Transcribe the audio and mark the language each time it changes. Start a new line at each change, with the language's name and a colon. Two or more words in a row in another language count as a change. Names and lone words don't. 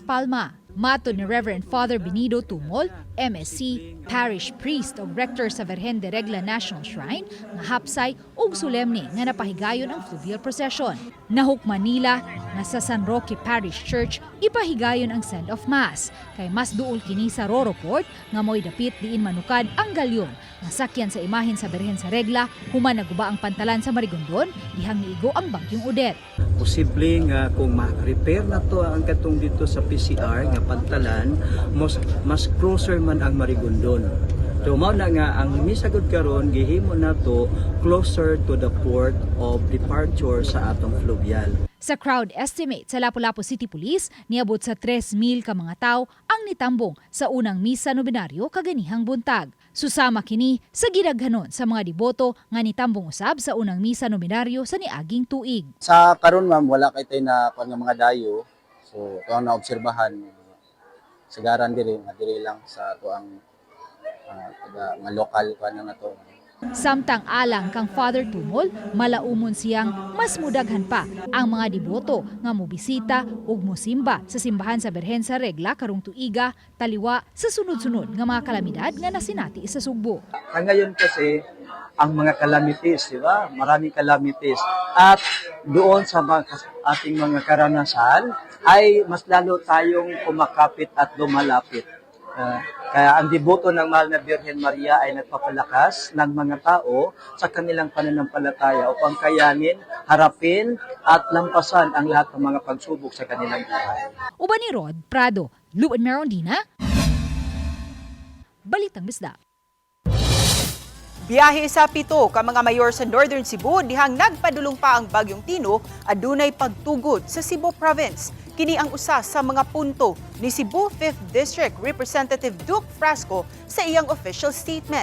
Cebuano: Palma. Matod ni Reverend Father Benito Tumol, MSc, Parish Priest o Rector sa Virgen de Regla National Shrine, nga hapsay ug solemne nga napahigayon ang
English: fluvial procession.
Cebuano: Nahukman nila nga sa San Roque Parish Church ipahigayon ang send-off mass, kay mas duol kini sa Roro Port nga mo'y dapit diin manukad ang galyon nga sakyan sa imahen sa Virgen sa Regla human naguba ang pantalan sa Marigondon dihang niigo ang bagyong Odette. Posible nga kung ma-repair na to ang katong dito sa PCR nga pantalan, mas closer man ang Marigondon. So mao na nga ang misagod karon gihimo na to
English: closer to the port of departure
Cebuano: sa atong fluvial. Sa
English: crowd estimate
Cebuano: sa Lapu-Lapu City Police, niabot sa 3,000 ka mga tao ang nitambong sa unang misa nobinaryo kaganihang buntag. Susama kini sa gidaghanon sa mga diboto nga nitambong usab sa unang misa nobinaryo sa niaging tuig. Sa karon ma'am, wala kay tay na pag mga dayo.
Filipino: So ito ang naobserbahan.
Cebuano: Sagaran diri lang sa to ang mga lokal pa na to. Samtang alang kang Father Tumol, malaumon siyang mas mudaghan pa ang mga diboto nga mobisita ug mosimba sa simbahan sa Birhen sa Regla karong tuiga taliwa sa sunod-sunod nga mga kalamidad nga nasinati sa Sugbo.
Filipino: Ngayon kasi ang mga calamities, di ba? Maraming calamities. At doon sa ating mga karanasan ay mas lalo tayong kumakapit at lumalapit. Kaya ang deboto ng Mahal na Birhen Maria ay nagpapalakas ng mga tao sa kanilang pananampalataya upang kayanin, harapin at lampasan ang lahat ng mga pagsubok sa kanilang buhay.
Cebuano: Uban ni Rod Prado, Luan Merondina, Balitang Bisda. Biyahe sa 7 ka mga mayor sa Northern Cebu dihang nagpadulong pa ang Bagyong Tino adunay pagtugod sa Cebu Province. Kini ang usa sa mga punto ni Cebu 5th District Representative Duke Frasco sa iyang
English: official statement.